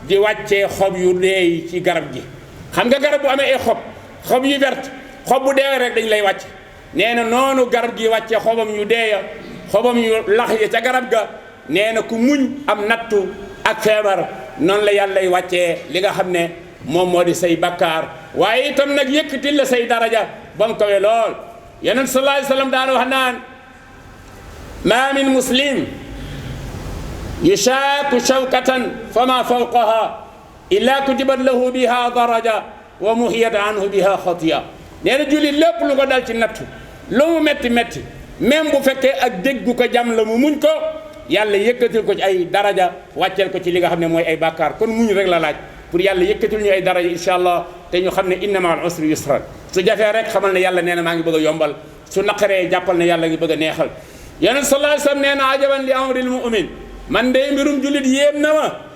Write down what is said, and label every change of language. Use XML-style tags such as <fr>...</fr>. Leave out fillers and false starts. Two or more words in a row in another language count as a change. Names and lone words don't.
<wo>di wàccee xob yu dee ci garab gi xam nga garab bu amee ay xob yu vert xob bu dee rek dañ lay wàcc nee na noonu garab gi wàccee xobam yu dee xobam yu lax ya ca garab ga nee na ku muñ am nattu ak feebar noonu la yàlla lay wàccee li nga xam ne moom moo di say bakkaar waaye itam nag yëkkatil la say daraja ba mu kawe lool yonent</wo> <ar>صلى الله عليه وسلم</ar> <wo>daana wax naan</wo> <ar>ما من مسلم يشاك شوكة فما فوقها إلا كتبت له بها درجة ومحيت عنه بها خطيئة</ar> <wo>nee na jullit lépp lu ko dal ci nattu lu mu métti métti même bu fekkee ak déggu ko jam la mu muñ ko yàlla yëkkatil ko ci ay daraja wàcceel ko ci li nga xam ne mooy ay bàkkaar kon muñ rek la laaj pour yàlla yëkkatil ñu ay daraja</wo> <ar>إن شاء الله</ar> <wo>te ñu xam ne</wo> <ar>إن مع العسر يسرا</ar> <wo>su jafee rek xamal ne yàlla nee na maa ngi bëgg a yombal su naqaree jàppal ne yàlla ngi bëgg a neexal yonent</wo> <ar>صلى الله عليه وسلم</ar> <wo>nee na</wo> <ar>عجبا لأمر المؤمن</ar> <wo>man de mbirum jullit yéem na ma</wo>